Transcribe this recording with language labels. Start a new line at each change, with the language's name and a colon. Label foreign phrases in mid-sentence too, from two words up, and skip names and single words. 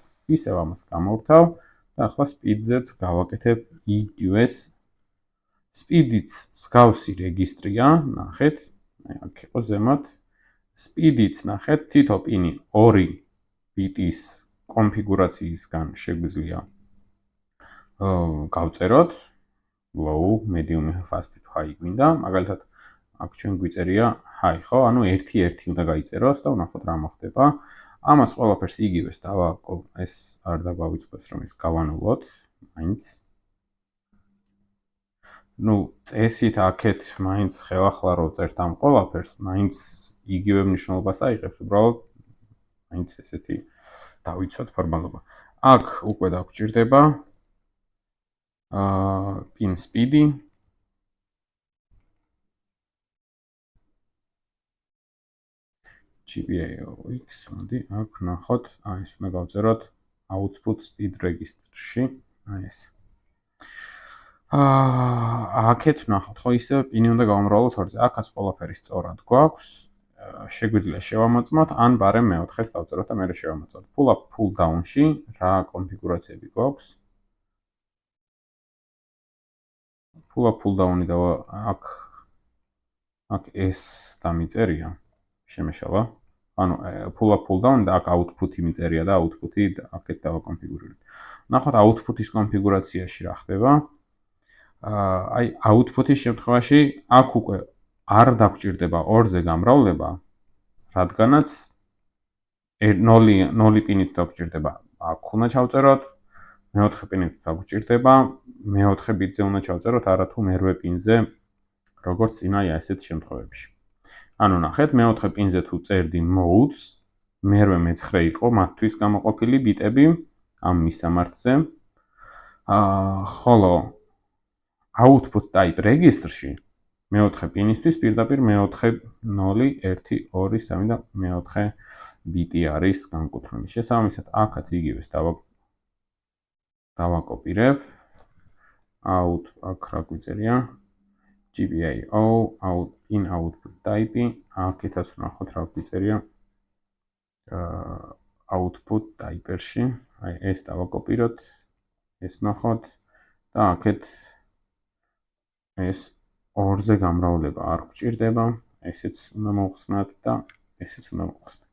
Georgian: ისევ ამას გამოვთავ და ახლა speed-ზეც გავაკეთებ იგივეს. speed-იც მსგავსი რეგისტრია, ნახეთ, აი აქ იყო ზემოთ. speed-იც ნახეთ, თითო pin-ი 2 ბიტის კონფიგურაციისგან შეგვიძლია გავწეროთ.
English: low, medium, fast
Georgian: თუ high გვინდა, მაგალითად აქ ჩვენ გვიწერია high, ხო? ანუ 1-1 უნდა გაიწეროს და ვნახოთ რა მოხდება. ამას ყველაფერს იგივეს ეს არ დაგვავიწყდეს რომ ის გავანულოთ, მაინც. წესით აქეთ მაინც ხელახლა რო წერთ ამ ყველაფერს, მაინც იგივე მნიშვნელობას აიღებს, უბრალოდ მაინც ესეთი დავიცვათ ფორმალობა. აქ უკვე დაგვჭირდება
English: pin speed-
Georgian: ი GPIO-X, მოდი აქ ნახოთ, ეს უნდა გავწეროთ
English: output speed register-
Georgian: ში, ეს. აქეთ ნახოთ, ხო ისე pin-ი უნდა გავამრავლოთ ორზე. აქაც ყველაფერი სწორად გვაქვს. შეგვიძლია შევამოწმოთ, ან ბარემ მეოთხეს დავწეროთ და მერე შევამოწმოთ.
English: Pull up, pull down-
Georgian: ში რა კონფიგურაციები გვაქვს?
English: Pull up, pull down-
Georgian: ი და აქ ეს დამიწერია. შემეშალა. ანუ
English: pull up, pull down
Georgian: და აქ output-ი მიწერია და output-ი აქეთ დავაკონფიგურებთ. ნახოთ output-ის კონფიგურაციაში რა ხდება. აი output-ის შემთხვევაში აქ უკვე არ დაგვჭირდება ორზე გამრავლება, რადგანაც 0 პინით დაგვჭირდება. აქ უნდა ჩავწეროთ, მეოთხე პინით დაგვჭირდება, მეოთხე ბიტზე უნდა ჩავწეროთ, არათუ მერვე პინზე, როგორც წინა ასეთ შემთხვევებში. ანუ ნახეთ, მეოთხე პინზე თუ წერდი modes, მერვე მეცხრე იყო მათთვის გამოყოფილი ბიტები ამ მისამართზე. ხოლო
English: output type register-
Georgian: ში მეოთხე პინისთვის პირდაპირ მეოთხე 0 1 2 3 და მეოთხე ბიტი არის განკუთვნილი. შესაბამისად, აქაც იგივეს დავაკოპირებ. out აქ რა გვიწერია?
English: GPIO in output type-
Georgian: ი, აქეთაც ვნახოთ რა გვიწერია
English: output type-
Georgian: ში. აი ეს დავაკოპიროთ, ეს ვნახოთ და აქეთ ეს ორზე გამრავლება არ გვჭირდება, ესეც უნდა მოვხსნათ და ესეც უნდა მოვხსნათ.